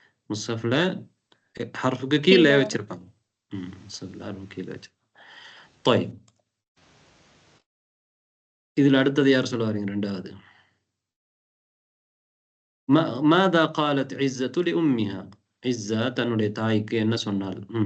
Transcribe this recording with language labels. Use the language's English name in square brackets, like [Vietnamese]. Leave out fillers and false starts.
[Tamil] முஸ்ஹஃப்ல ஹர்ஃபுக்கு கீழே வச்சிருப்பாங்க. முஸ்ஹஃப்ல ஹர்ஃபுக்கு கீழே வச்சிருப்பாங்க. طيب, இதுல அடுத்தது யார் சொல்ல வரீங்க? [Arabic] ரெண்டாவது ماذا قالت عزة لأمها. [Tamil] عزة தன்னுடைய தாய்க்கு என்ன சொன்னாள்?